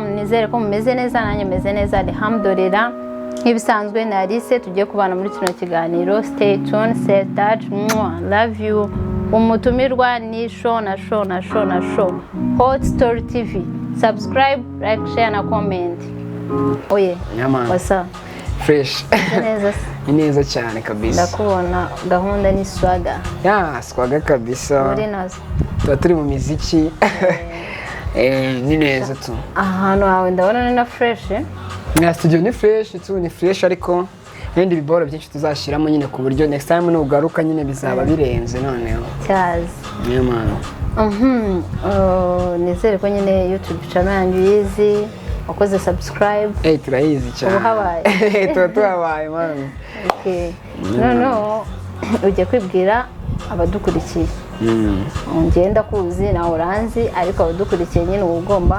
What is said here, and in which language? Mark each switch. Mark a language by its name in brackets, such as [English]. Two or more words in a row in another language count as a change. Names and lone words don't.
[Kinyarwanda] Nizere ko mumeze neza nanjye meze neza alhamdulillah. Nk'ibisanzwe na Alice tugiye kubana muri kino kiganiro. [English] Stay tuned, stay touch. Love you. [Kinyarwanda] Umutumirwa ni show na show Hot Story TV. [English] Subscribe, like, share na comment. [Kinyarwanda] Oyee. Nyama. [English] What's up? [Kinyarwanda] Fresh. Neza. Neza cyane kabisa. Ndakubona gahunda ni swaga. Ya, swaga kabisa. Muri nazo. Tuba turi mu miziki. Ni neza tu. Ahantu hawe ndabona ni na fresh. Na studio ni fresh, tu ni fresh ariko n'ibindi biboro byinshi tuzashiramo nyine ku buryo [English] next time [Kinyarwanda] nugaruka nyine bizaba birenze noneho. Cyazi. Niyo mano. Nizere ko nyine [English] YouTube channel [Kinyarwanda] yanjye yizi wakoze subscribe. Turayizi cyane. Ubu habaye. Tuhabaye mano. Okay. No. Ujye kwibwira abadukurikiye. Ngenda kuzi na uranzi ariko abadukurikiye nyine ugomba